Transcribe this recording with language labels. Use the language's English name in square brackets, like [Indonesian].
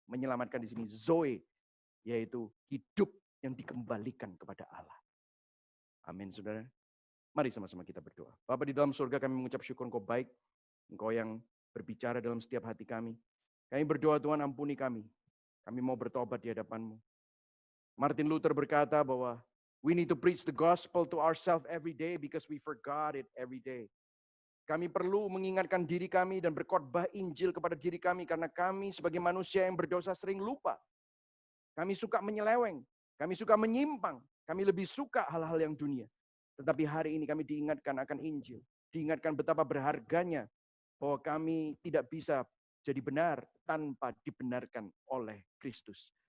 [Indonesian] Menyelamatkan di sini Zoe, yaitu hidup yang dikembalikan kepada Allah. Amin, saudara. Mari sama-sama kita berdoa. Bapa di dalam surga, kami mengucap syukur Engkau baik. Engkau yang berbicara dalam setiap hati kami. Kami berdoa, Tuhan, ampuni kami. Kami mau bertobat di hadapan-Mu. [English] Martin Luther [Indonesian] berkata bahwa [English] we need to preach the gospel to ourselves every day because we forgot it every day. [Indonesian] Kami perlu mengingatkan diri kami dan berkhotbah Injil kepada diri kami karena kami sebagai manusia yang berdosa sering lupa. Kami suka menyeleweng, kami suka menyimpang, kami lebih suka hal-hal yang dunia. Tetapi hari ini kami diingatkan akan Injil, diingatkan betapa berharganya bahwa kami tidak bisa jadi benar tanpa dibenarkan oleh Kristus.